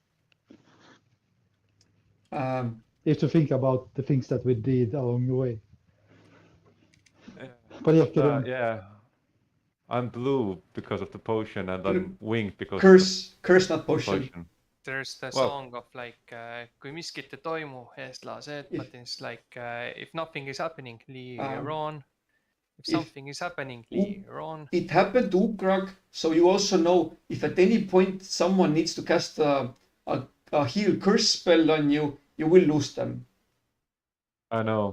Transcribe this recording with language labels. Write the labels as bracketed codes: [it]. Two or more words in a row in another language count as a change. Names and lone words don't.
[en] If to think about the things that we did along the way. But yeah, carry on. Yeah. I'm blue because of the potion, and I'm winged because Curse, not of the potion. potion. There's the Well- song of like [et] kui miskit ei toimu, eest lased, [en] but it's like if nothing is happening, Liron. If something is happening, Liron. It happened to Ukrag, so you also know if at any point someone needs to cast a heal curse spell on you, you will lose them. I know,